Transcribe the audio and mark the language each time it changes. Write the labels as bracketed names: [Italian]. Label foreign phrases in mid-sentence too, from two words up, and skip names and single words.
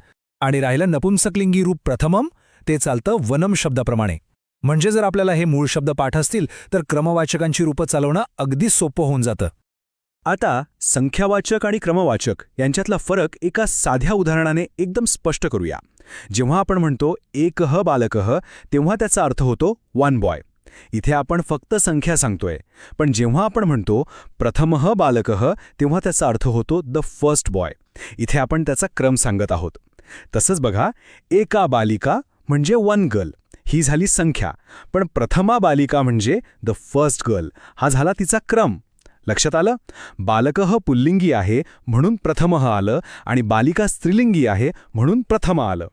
[Marathi] आणि राहिलं नपुंसकलिंगी रूप प्रथमम, ते चालतं वनम शब्दाप्रमाणे. म्हणजे जर आपल्याला हे मूळ शब्द पाठ असतील तर क्रमवाचकांची रूपं चालवणं अगदी सोपं होऊन जातं. आता संख्यावाचक आणि क्रमवाचक यांच्यातला फरक एका साध्या उदाहरणाने एकदम स्पष्ट करूया. जेव्हा आपण म्हणतो [Sanskrit] एकः बालकः, [Marathi] तेव्हा त्याचा अर्थ होतो 1 बॉय. इथे आपण फक्त संख्या सांगतोय. पण जेव्हा आपण म्हणतो [Sanskrit] प्रथमः बालकः, [Marathi] तेव्हा त्याचा अर्थ होतो [English] the first boy. [Marathi] इथे आपण त्याचा क्रम सांगत आहोत. तसंच बघा, [Sanskrit] एका बालिका [Marathi] म्हणजे 1 गर्ल, ही झाली संख्या. पण [Sanskrit] प्रथमा बालिका [Marathi] म्हणजे [English] the first girl, [Marathi] हा झाला तिचा क्रम. लक्षात आलं? बालकः पुल्लिंगी आहे म्हणून प्रथमः आलं, आणि बालिका स्त्रीलिंगी आहे म्हणून प्रथम आलं.